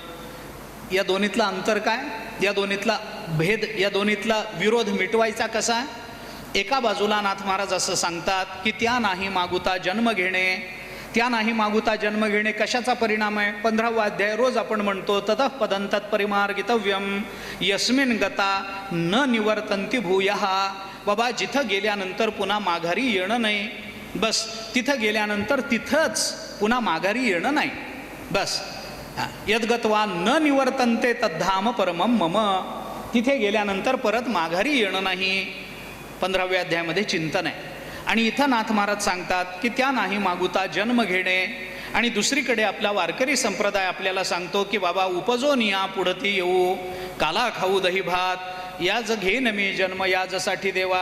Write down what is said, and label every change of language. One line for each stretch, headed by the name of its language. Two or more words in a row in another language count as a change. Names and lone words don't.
Marathi: या दोन्हीतला अंतर काय? या दोन्हीतला भेद, या दोन्हीतला विरोध मिटवायचा कसा? एका बाजूला नाथ महाराज असं सांगतात की त्या नाही मागुता जन्म घेणे. त्या नाही मागुता जन्म घेणे कशाचा परिणाम आहे? 15वा अध्याय रोज आपण म्हणतो,
Sanskrit: ततः पदं तत्परिमार्गितव्यम यस्मिन गता न निवर्तन्ति भूयः.
Marathi: बाबा जिथं गेल्यानंतर पुन्हा माघारी येणं नाही, बस तिथं गेल्यानंतर तिथंच पुन्हा माघारी येणं नाही, बस.
Sanskrit: यद्गत्वा न निवर्तन्ते तद्धाम परमं मम,
Marathi: तिथे गेल्यानंतर परत माघारी येणं नाही. 15व्या अध्यायामध्ये चिंतन आहे. आणि इथं नाथ महाराज सांगतात की त्या नाही मागुता जन्म घेणे. आणि दुसरीकडे आपला वारकरी संप्रदाय आपल्याला सांगतो की बाबा उपजो निया पुढती येऊ, काला खाऊ दही भात, याज घेन मी जन्म याजसाठी देवा.